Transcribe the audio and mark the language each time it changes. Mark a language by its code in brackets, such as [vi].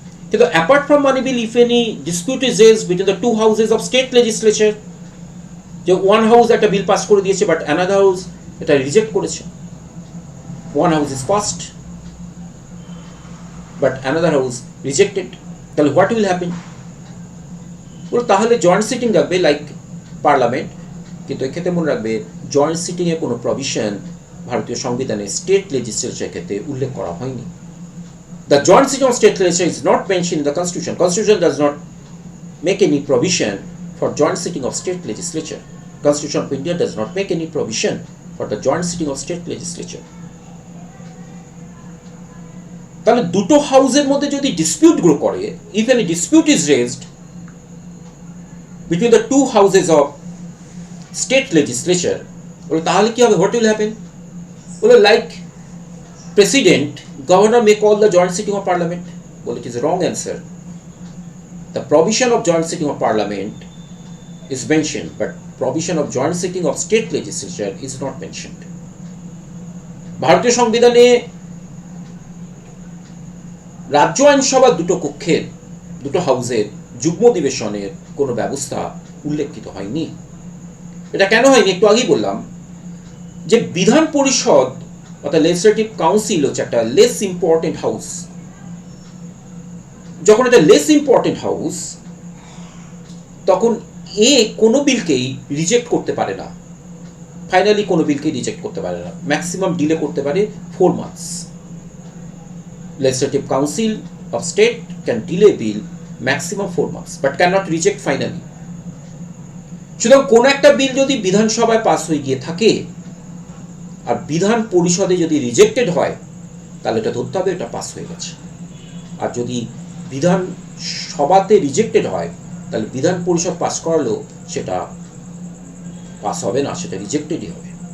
[en] কিন্তু apart from money bill, if any dispute is raised between the two houses of state legislature, যে one house একটা bill pass করে দিয়েছে but another house এটা reject করেছে, one house is passed but another house rejected, তাহলে what will happen? [bn] তাহলে joint sitting রাখবে, [en] like [bn] parliament, কিন্তু এক্ষেত্রে মনে রাখবে জয়েন্ট সিটিংয়ে কোনো প্রভিশন ভারতীয় সংবিধানে স্টেট লেজিসলেচারের ক্ষেত্রে উল্লেখ করা হয়নি। [en] The joint sitting of state legislature is not mention in the constitution. Constitution does not make any provision for joint sitting of state legislature. Constitution of India does not make any provision for the joint sitting of state legislature. [bn] তাহলে দুটো হাউসের মধ্যে যদি dispute grow করে, [en] if any dispute is raised between the two houses of state legislature, [bn] তাহলে কি হবে? [en] What will happen? Well, like president, governor may call the joint sitting of parliament. Well, it is a wrong answer. The provision of joint sitting of parliament is mentioned, but provision of joint sitting of state legislature is not mentioned. [bn] ভারতীয় সংবিধানে রাজ্য আইনসভা দুটো কক্ষের, দুটো হাউসের যুগ্ম অধিবেশনের কোনো ব্যবস্থা উল্লেখিত হয়নি। এটা কেন হয়নি একটু আগেই বললাম, যে বিধান পরিষদ অর্থাৎ লেজিসলেটিভ কাউন্সিল হচ্ছে একটা লেস ইম্পর্টেন্ট হাউস। যখন এটা লেস ইম্পর্টেন্ট হাউস, তখন কোনো বিলকেই রিজেক্ট করতে পারে না, ফাইনালি কোনো বিলকেই রিজেক্ট করতে পারে না, ম্যাক্সিমাম ডিলে করতে পারে 4 months। [en] legislative council of state can delay bill maximum 4 months but cannot reject finally। [bn] সুতরাং কোন একটা বিল যদি বিধানসভায় পাস হয়ে গিয়ে থাকে আর বিধান পরিষদে যদি রিজেক্টেড হয়, তাহলে এটা ধরতে হবে এটা পাস হয়ে গেছে। আর যদি বিধান সভাতে রিজেক্টেড হয়, তাহলে বিধান পরিষদ পাস করালেও সেটা পাস হবে না, সেটা রিজেক্টেডই হবে।